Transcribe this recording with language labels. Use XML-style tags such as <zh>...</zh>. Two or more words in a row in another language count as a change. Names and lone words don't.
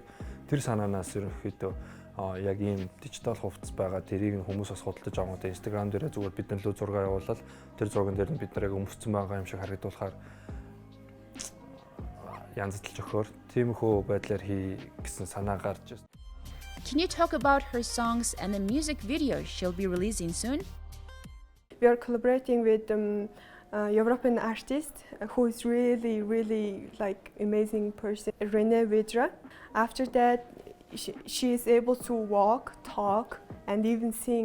<mn>Тэр санаанаас ерөнхийдөө яг ийм дижитал хувцас байгаа. Тэрийг нь хүмүүс бас худалдаж аваад Instagram дээр зүгээр бидний лөө зураг явуулаад тэр зурган дээр нь бид нарыг өмссөн байгаа юм шиг харагдуулахаар янзлж өгөхөөр тиймэрхүү байдлаар хий гэсэн санаа гарч байна.</mn> <en>Can you talk about her songs and the music video she'll be releasing soon? We are collaborating with European artist who is really like amazing person, René Vidra. After that, she is able to walk, talk, and even sing.</en>